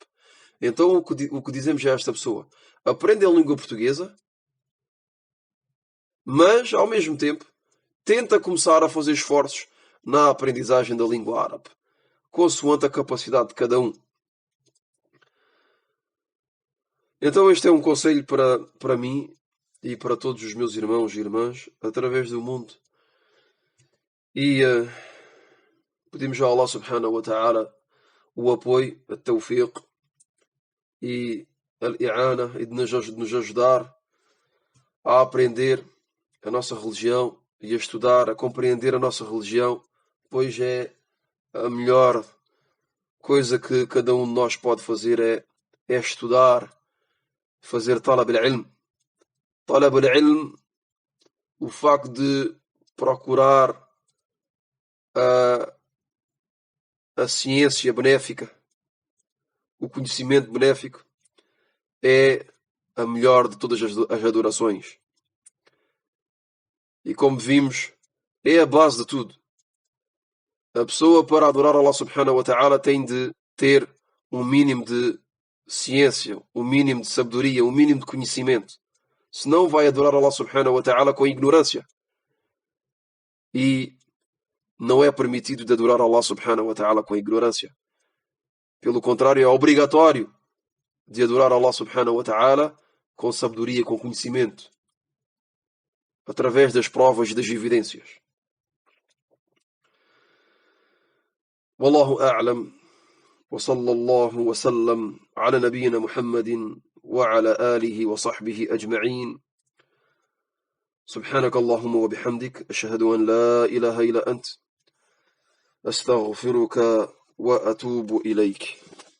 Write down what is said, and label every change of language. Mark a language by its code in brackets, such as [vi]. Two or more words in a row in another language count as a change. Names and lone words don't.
[pt] Então o que dizemos a esta pessoa? Aprende a língua portuguesa, mas, ao mesmo tempo, tenta começar a fazer esforços na aprendizagem da língua árabe, consoante a capacidade de cada um. Então este é um conselho para mim e para todos os meus irmãos e irmãs, através do mundo. E pedimos a [ar] الله سبحانه وتعالى [pt] o apoio, a tawfiq e al-i'ana, e de nos ajudar a aprender a nossa religião e a estudar, a compreender a nossa religião, pois é a melhor coisa que cada um de nós pode fazer é estudar fazer [ar] طلب العلم. طلب العلم, [pt] o facto de procurar a ciência benéfica, o conhecimento benéfico, é a melhor de todas as adorações. E como vimos, é a base de tudo. A pessoa, para adorar [ar] الله سبحانه وتعالى, [pt] tem de ter um mínimo de ciência, um mínimo de sabedoria, um mínimo de conhecimento. Senão vai adorar [ar] الله سبحانه وتعالى [pt] com ignorância. E não é permitido de adorar [ar] الله سبحانه وتعالى [pt] com ignorância. Pelo contrário, é obrigatório de adorar [ar] الله سبحانه وتعالى [pt] com sabedoria, com conhecimento, através das provas e das evidências. [ar] والله أعلم وصلى الله وسلم على نبينا محمد وعلى آله وصحبه أجمعين. سبحانك اللهم وبحمدك أشهد أن لا إله إلا أنت أستغفرك وأتوب إليك.